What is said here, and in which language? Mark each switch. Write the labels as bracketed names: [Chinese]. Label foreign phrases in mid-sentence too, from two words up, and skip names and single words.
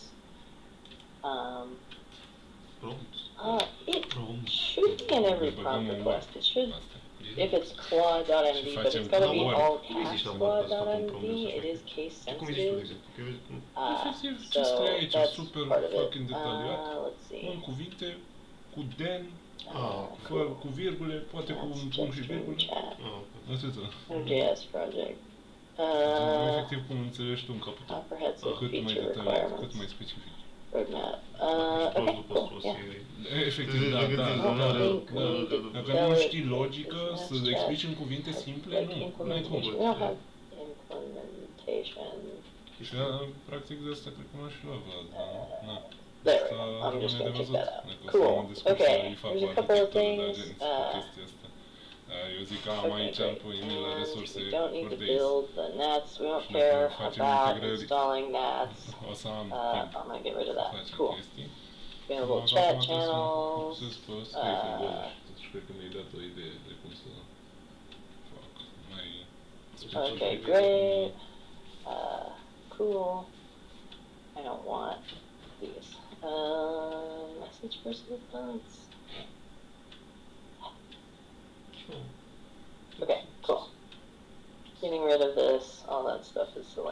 [English] It should be in every prompt request. It should, if it's Claude.md, but it's gotta be all caps Claude.md. It is case sensitive. So that's part of it. Let's see. [Romanian] Cu virgule, poate cu un punct și virgulă. Atâta. [English] Node.js project. [Romanian] Efectiv cum înțelegi tu în capăt. Cât mai detaliat, cât mai specific. [English] Roadmap. Okay, cool. Yeah. [Romanian] Efectiv, da. Dacă nu știi logică, să explici în cuvinte simple, nu ai cum. [English] We don't have implementation. [Romanian] Și practic de asta cred că m-aș lua da. [English] There we go. I'm just going to check that out. Cool. Okay. There's a couple of things. [Romanian] Eu zic că am aici la resurse [English] we don't need to build the nets. We don't care about installing nets. [Romanian] O să am [English] I'm going to get rid of that. Cool. [Romanian] chestii. [English] Available chat channels. [Romanian] Și cred că mi-ai dat o idee de cum să fac mai [English] Okay, great. Cool. I don't want these. Message versus response. Okay, cool. Getting rid of this, all that stuff is silly.